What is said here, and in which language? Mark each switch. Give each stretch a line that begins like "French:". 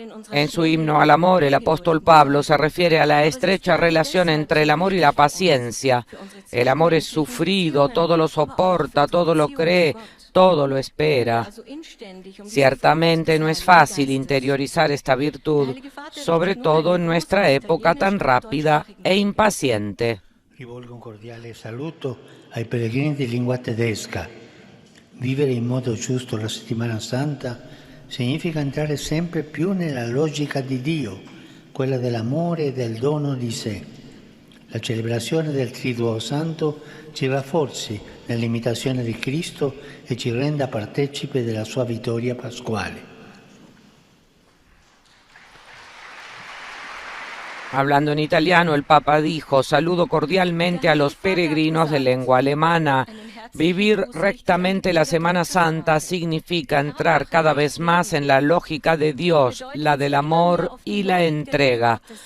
Spanish: En su himno al amor, el apóstol Pablo se refiere a la estrecha relación entre el amor y la paciencia. El amor es sufrido, todo lo soporta, todo lo cree, todo lo espera. Ciertamente no es fácil interiorizar esta virtud, sobre todo en nuestra época tan rápida e impaciente.
Italian: Rivolgo un cordiale saluto ai pellegrini di lingua tedesca. Vivere in modo giusto la settimana santa significa entrare sempre più nella logica di Dio, quella dell'amore e del dono di sé. La celebrazione del Triduo Santo ci rafforzi nell'imitazione di Cristo e ci renda partecipe della sua vittoria pasquale.
Spanish: Hablando en italiano, el Papa dijo: saludo cordialmente a los peregrinos de lengua alemana. Vivir rectamente la Semana Santa significa entrar cada vez más en la lógica de Dios, la del amor y la entrega.